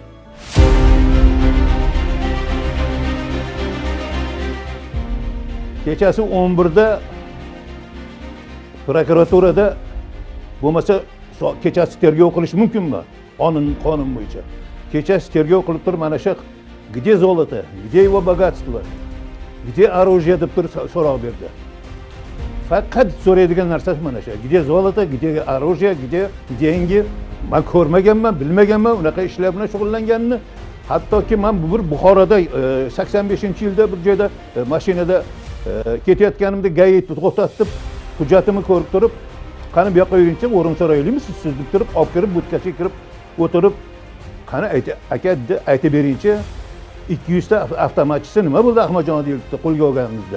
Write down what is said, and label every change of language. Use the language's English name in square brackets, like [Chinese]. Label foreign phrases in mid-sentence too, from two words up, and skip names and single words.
[Uzbek] Kechasi 11da prokuraturada bo'lmasa kechasi tergov qilish mumkinmi? Qonun bo'yicha. Kechasi tergov qilib turib mana shu [Russian] где золото, где его богатство, где оружие [Uzbek] deb turib so'roq berdi. Faqat so'raydigan narsasi mana shu. [Russian] Где золото, где оружие, где деньги. [Uzbek] Men ko'rmaganman, bilmaganman unaqa ishlar bilan shug'ullanganini. Hattoki men bir Buxoroda 85-yilda bir joyda mashinada ketayotganimda gayet to'xtatib, hujjatimni ko'rib turib, qani bu yoqqa yuringchi, o'rin so'raylikmisiz siz deb turib, olib kirib, budkaga kirib o'tirib, qani aka aytib beringchi, 200 ta avtomatchisi nima bo'ldi Ahmadjon Odilovni qo'lga olganimizda?